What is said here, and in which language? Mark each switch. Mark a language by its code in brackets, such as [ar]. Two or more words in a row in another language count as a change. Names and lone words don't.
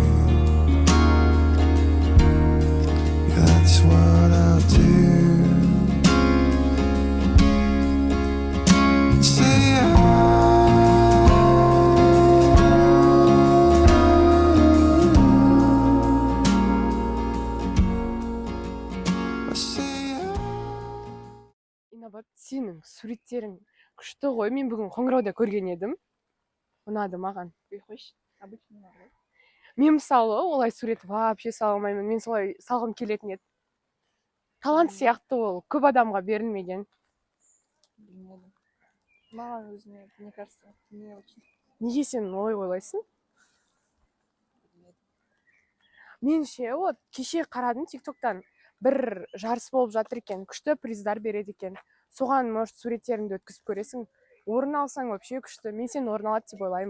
[en] Yeah, that's what I'll do. Say I say [kk] Инабат, сенің суреттерің күшті ғой. Мен бүгін қоңырауда көрген едім. Ұнады маған. қойшы, обычно ұнады. Мен мысалы олай сурет вообще сала алмаймын. Мен солай салғым келетін еді. Талант сияқты ол көп адамға берілмеген. Білмедім. Маған өзіме, [ru] мне кажется, не очень. [kk] Неге сен олай ойлайсың? Менше вот кеше қарадым TikToktан бір жарыс болып жатыр екен. Күшті приздар береді екен. Соған может суреттеріңді өткізіп көресің. Орын алсаң вообще күшті. Мен сен орын алады деп ойлаймын.